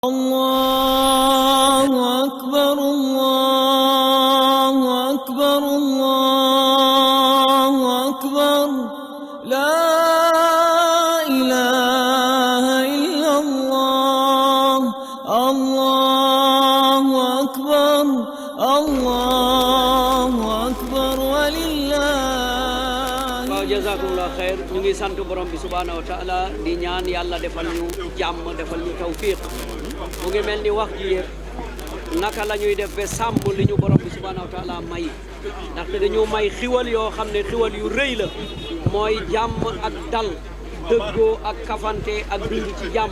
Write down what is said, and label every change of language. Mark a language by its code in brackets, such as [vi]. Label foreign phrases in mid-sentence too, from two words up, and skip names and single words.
[ar] الله أكبر الله أكبر الله أكبر لا إله إلا الله الله أكبر الله أكبر ولله. جزاكم الله خير. [wo] Ñu ngi sant borom bi [ar] سبحانه وتعالى [wo] di ñaan yàlla defal ñu jàmm defal ñu tawfiq. mu ngi mel ni wax ji yëpp naka la ñuy def ba sàmm li ñu borom bi [ar] سبحانه وتعالى [wo] may ndaxte dañoo may xiwal yoo xam ne xiwal yu rëy la mooy jàmm ak dal dëggoo ak kafante ak dund ci jàmm.